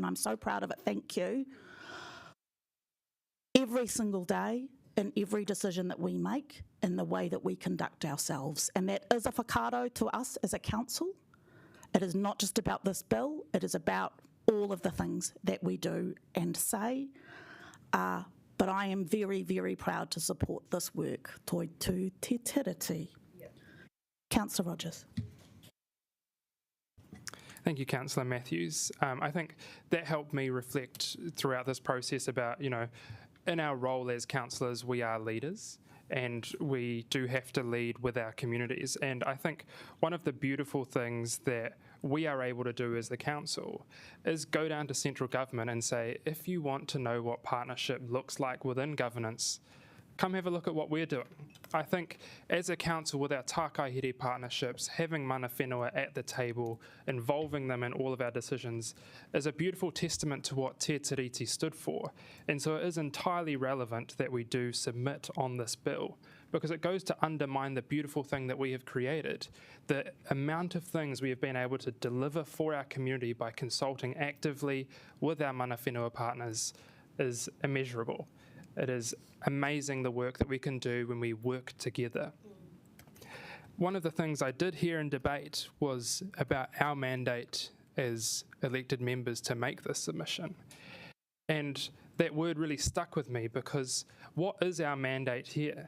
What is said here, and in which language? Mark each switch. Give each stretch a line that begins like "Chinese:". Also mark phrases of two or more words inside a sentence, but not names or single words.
English: I'm so proud of it, thank you. Every single day, in every decision that we make, in the way that we conduct ourselves. And that is a whakaaro to us as a council. It is not just about this bill, it is about all of the things that we do and say. But I am very, very proud to support this work.
Māori: Toi tū te tiriti.
English: Councillor Rogers. Thank you, Councillor Matthews. I think that helped me reflect throughout this process about, in our role as councillors, we are leaders and we do have to lead with our communities. And I think one of the beautiful things that we are able to do as the council is go down to central government and say, if you want to know what partnership looks like within governance, come have a look at what we're doing. I think as a council with our tākaihere partnerships, having
Māori: mana whenua
English: at the table, involving them in all of our decisions, is a beautiful testament to what Te Tiriti stood for. And so it is entirely relevant that we do submit on this bill, because it goes to undermine the beautiful thing that we have created. The amount of things we have been able to deliver for our community by consulting actively with our
Māori: mana whenua
English: partners is immeasurable. It is amazing the work that we can do when we work together. One of the things I did hear in debate was about our mandate as elected members to make this submission. And that word really stuck with me, because what is our mandate here?